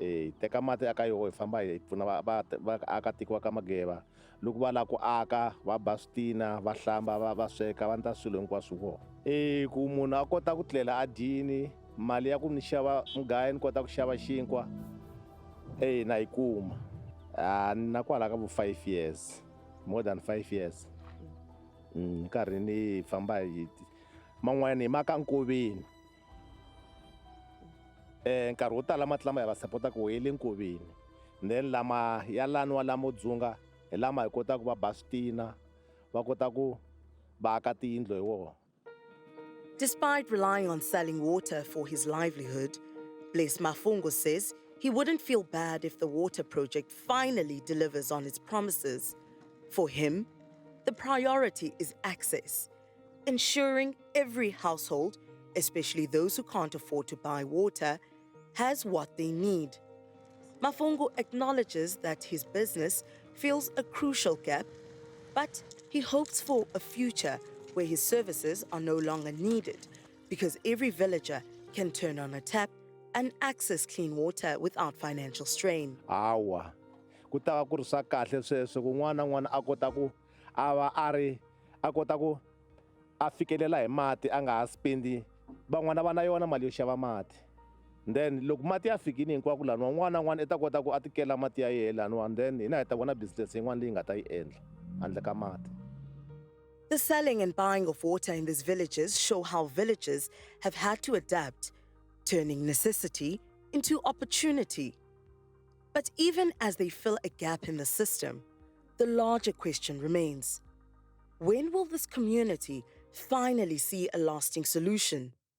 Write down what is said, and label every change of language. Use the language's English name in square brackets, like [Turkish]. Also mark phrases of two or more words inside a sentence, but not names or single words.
[Tsonga] teka mati aka yoho hi famba hi pfuna vaakatiko va ka Mageba loko va lava ku aka va ba switina va hlamba va sweka va ndla swilo hinkwaswo vona ku munhu a kota ku tlela a dyini mali ya ku ni xava mugayo ni kota ku xava xinkwa na yi kuma na kwala ka vo [English] 5 years, more than 5 years. [Tsonga] Nkarhi ni famba hi man'wana hi maka nkoveni nkarhi wo tala mati lama hi va sapota ku hi le nkoveni, then lama ya laniwa lamo dzunga hi lama hi kota ku va ba switina va kota ku va aka tiyindlu hi wona. [English] Despite relying on selling water for his livelihood, Blaise Mafungo says he wouldn't feel bad if the water project finally delivers on its promises. For him, the priority is access, ensuring every household, especially those who can't afford to buy water, has what they need. Mafungo acknowledges that his business fills a crucial gap, but he hopes for a future where his services are no longer needed because every villager can turn on a tap and access clean water without financial strain. [Tsonga] Awa, ku ta va ku ri swa kahle sweswo ku n'wana na n'wana a kota ku a kota ku a fikelela hi mati a nga ha spendi van'wana va na yona mali yo xava mati. Then loko mati ya fikini hinkwako laniwa n'wana na n'wana i ta kota ku a tikela mati ya yena laniwa, then hina hi ta vona business yin'wana leyi nga ta yi endla handle ka mati. [English] The selling and buying of water in these villages show how villagers have had to adapt, turning necessity into opportunity. But even as they fill a gap in the system, the larger question remains: when will this community finally see a lasting solution?